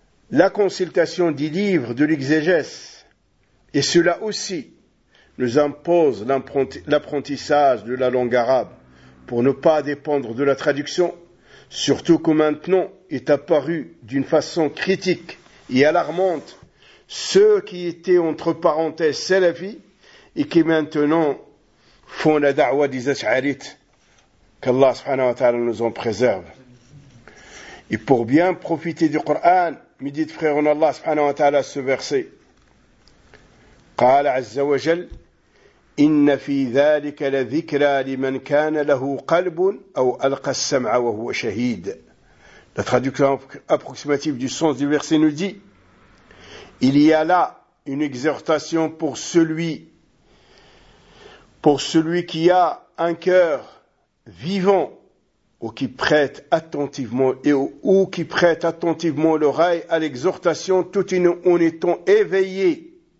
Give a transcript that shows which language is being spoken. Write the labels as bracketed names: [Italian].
[French] La consultation des livres de l'exégèse, et cela aussi, nous impose l'apprentissage de la langue arabe pour ne pas dépendre de la traduction, surtout que maintenant est apparu d'une façon critique et alarmante ceux qui étaient entre parenthèses salafis et qui maintenant font la da'wa des ash'arites. Qu'Allah subhanahu wa ta'ala nous en préserve. Et pour bien profiter du Coran, ميديت فريرون الله سبحانه وتعالى السوفيرسي. [Arabic] قال عز وجل: إن في ذلك لذكرى لمن كان له قلب أو ألقى السمع وهو شهيد. [French] La traduction approximative du sens du verset nous dit: il y a là une exhortation pour celui Pour celui qui a un cœur vivant ou qui prête attentivement l'oreille à l'exhortation tout en étant éveillé.